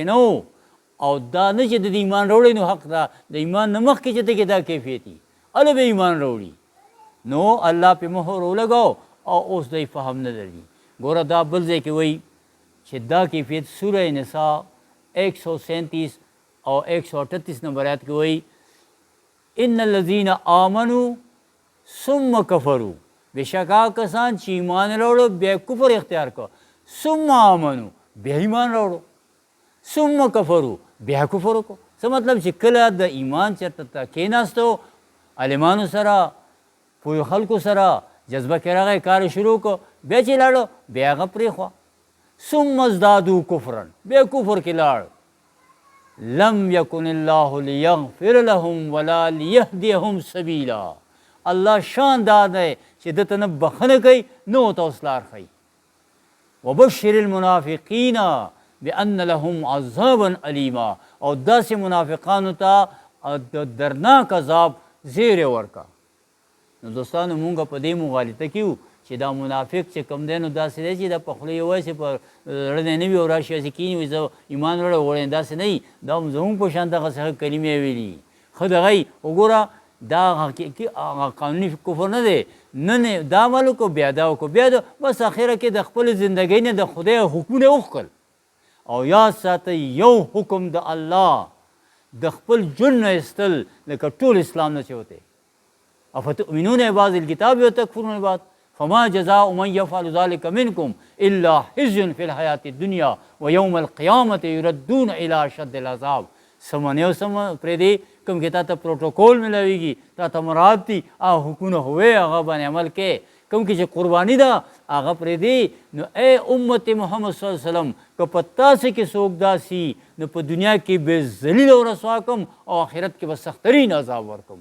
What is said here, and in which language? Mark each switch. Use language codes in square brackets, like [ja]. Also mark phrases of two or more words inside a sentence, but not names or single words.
[ps] نه و او دا نه چې د ایمان راوړی نو حق دا د ایمان نه مخکې چې ته کې دا کیفیت وي هله به ایمان راوړي نو الله پې مهر ولګاو او اوس دی فهم نه لري ګوره دا بل ځای کې وایي چې دا کیفیت سوره نساء 137 او 138 نمبر آیات کې وایي [ar] ان الذین آمنوا ثم کفروا [ps] بېشکه کسان چې ایمان راوړو بیا کفر اختیار کړو [ar] ثم آمنو [ps] بیا ایمان راوړو [ar] ثم کفروا [ps] بیا کفر وکړو څه مطلب چې کله د ایمان چېرته ته کېناستو عالمانو سره پوهو خلکو سره جذبه کې راغی کار شروع کړو بیا چې لاړو بیا هغه پرېښوه. [ar] ثم ازدادوا کفرا، [ps] بیا کفر کې لاړ. [ar] لم یکن الله لیغفر لهم ولا لیهدیهم سبیلا. [ps] الله شان دا دی چې دته نه بخښنه کوي نه ورته اوس لار ښیي. [ar] وبشر المنافقین بأن لهم عذابا علیما، [ps] او داسې منافقانو ته د درناک عذاب زیری ورکا. نو دوستانو مونږ په دې مغالطه کې وو چې دا منافق چې کوم دی نو داسې دی چې دا په خوله یې وایي چې په زړه نه وي او راشي هسې کښېني وایي زه ایمان وړی وړی داسې نه وي. دا زمونږ په شان دغسې ښه کلمې ویلي ښه دغه یي. وګوره دا قانوني کفر نه دی، نن دا عمل وکړو بیا دا وکړو بیا دا بس اخره کې د خپلې زندګۍ نه د خدای حکمونه وښکل. او یاد ساتئ یو حکم د الله د خپل ژوند نه ایستل لکه ټول اسلام نه چې وتی. [ar] افتؤمنون ببعض الکتاب وتکفرون ببعض فما جزاء من یفعل ذلک منکم الا خزی فی الحیاة الدنیا ویوم القیامة یردون الی اشد العذاب. [ps] سمنې او سم پرېږدې کوم کې تا ته پروټوکول میلاویږي تا ته مراد دي هغه حکمونه هوی هغه باندې عمل کې. کوم کې چې قرباني ده هغه پرېږدې. نو ای امت محمد [ar] صلی الله علیه وسلم [ps] که په تاسې کې څوک داسي نو په دنیا کې بې ذلیل او رسوا کړم او آخرت کې به سختترین عذاب ورکړم.